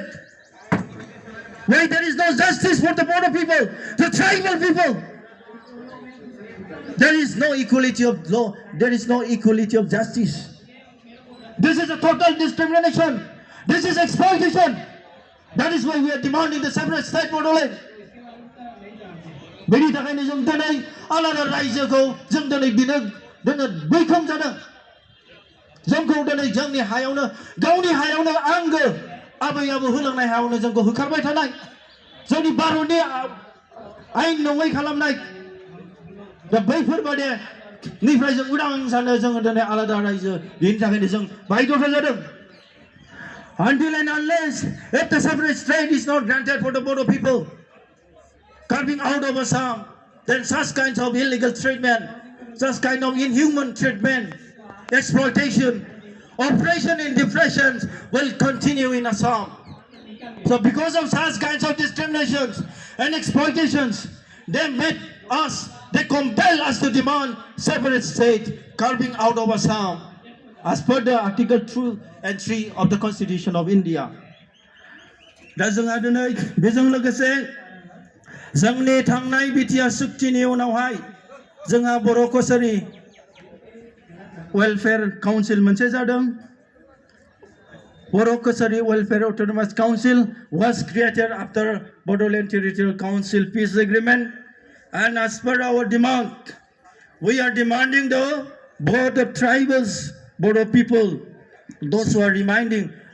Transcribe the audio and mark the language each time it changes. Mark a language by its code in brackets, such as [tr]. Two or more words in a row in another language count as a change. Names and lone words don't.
[en] Why there is no justice for the Bodo people, the tribal people? There is no equality of law. There is no equality of justice. This is a total discrimination. This is exploitation. That is why we are demanding the separate state Bodoland. [brx] बेनि थाखायनो जों दिनै आलादा रायजोखौ जों दिनै बिनो बैखोम जादों जोंखौ दिनै जोंनि हायावनो गावनि हायावनो आंगो आबै आबौ होलांनाय हायावनो जोंखौ होखारबाय थानाय जोंनि भारतनि आयेन नङै खालामनाय दा बैफोरबादि निफ्राय जों उदां जानो जोङो दिनै आलादा रायजो बेनि थाखायनो जों बायद'था जादों. [en] Until and unless if the separate state is not granted for the Bodo people, carving out of Assam, then such kinds of illegal treatment, such kind of inhuman treatment, exploitation, oppression and depression will continue in Assam. So because of such kinds of discriminations and exploitations, they compel us to demand separate state carving out of Assam as per the Article 2 and 3 of the Constitution of India. [brx] दा जोंहा दिनै बेजों लोगोसे जोंनि थांनाय बिटिआर सुक्तिनि उनावहाय जोंहा बर' कसारि वेलफेयार काउन्सिल मोनसे जादों. [en] Boro Kosari Welfare Autonomous Council was created after Bodoland Territorial Council Peace Agreement, and as per our demand, we are demanding both the tribals, Bodo people, those who are remaining